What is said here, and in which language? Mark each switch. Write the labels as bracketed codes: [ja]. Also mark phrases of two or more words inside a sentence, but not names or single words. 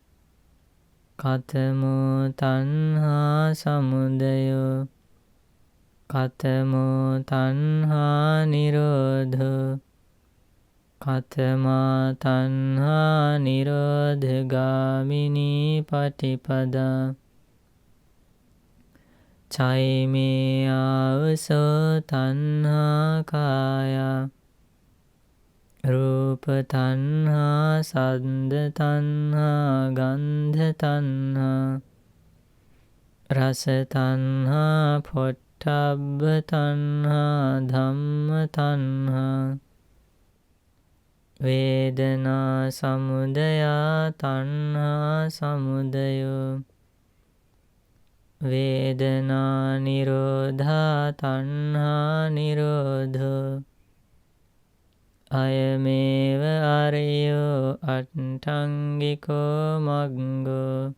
[pi] කතමෝ තණ්හා සමුදයෝ කතමෝ තණ්හා නිරෝධෝ කතමා තණ්හා නිරෝධගාමිනී පටිපදා චෛමේ ආවසෝ තණ්හා කායා රූප තණ්හා සද්ද තණ්හා ගන්ධ තණ්හා රස තණ්හා පොට්ටබ්බ තණ්හා ධම්ම තණ්හා වේදනා සමුදයා තණ්හා සමුදයෝ වේදනා නිරෝධා තණ්හා නිරෝධෝ අයමේව අරියෝ අට්ඨංගිකෝ මග්ගෝ